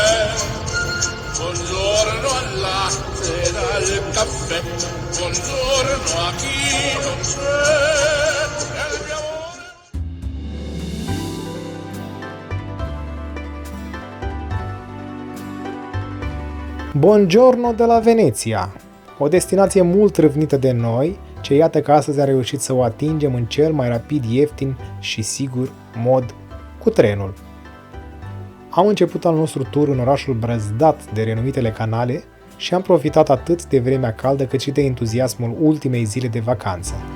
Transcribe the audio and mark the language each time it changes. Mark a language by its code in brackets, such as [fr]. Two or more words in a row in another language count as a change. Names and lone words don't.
[it] Buongiorno al latte e al caffè. Buongiorno a chi non c'è. E il mio amore. [ro] Buongiorno de la Veneția! O destinație mult râvnită de noi, ce iată că astăzi am reușit să o atingem în cel mai rapid, ieftin și sigur mod cu trenul. Am început al nostru tur în orașul brăzdat de renumitele canale și am profitat atât de vremea caldă cât și de entuziasmul ultimei zile de vacanță.